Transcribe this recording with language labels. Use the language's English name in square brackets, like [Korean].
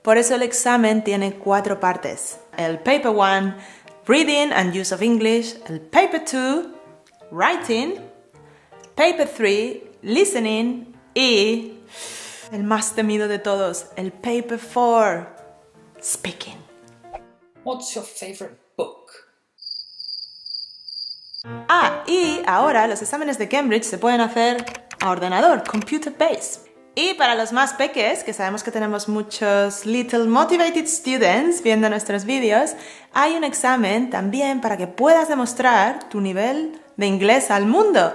[Spanish] Por eso el examen tiene 4 partes. El Paper 1, Reading and Use of English. El Paper 2, Writing. Paper 3, Listening. Y el más temido de todos, el Paper 4, Speaking. [English] What's your favorite book? [Spanish] Y ahora los exámenes de Cambridge se pueden hacer a ordenador, [English] computer based. [Spanish] Y para los más peques, que sabemos que tenemos muchos [English] little motivated students [Spanish] viendo nuestros vídeos, hay un examen también para que puedas demostrar tu nivel de inglés al mundo.